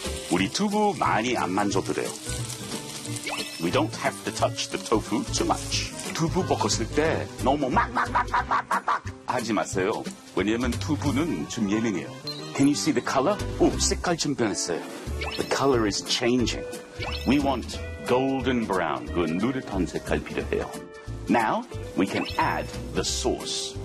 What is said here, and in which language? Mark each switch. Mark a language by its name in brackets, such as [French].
[Korean] 우리 두부 많이 안 만져도 돼요. [English] We don't have to touch the tofu too much. [Korean] 두부 볶았을 때 너무 막 하지 마세요. 왜냐면 두부는 좀 예민해요. [English] Can you see the color? [Korean] 오, 색깔 좀 변했어요. [English] The color is changing. We want golden brown. [Korean] 그 누릇한 색깔 필요해요. [English] Now, we can add the sauce.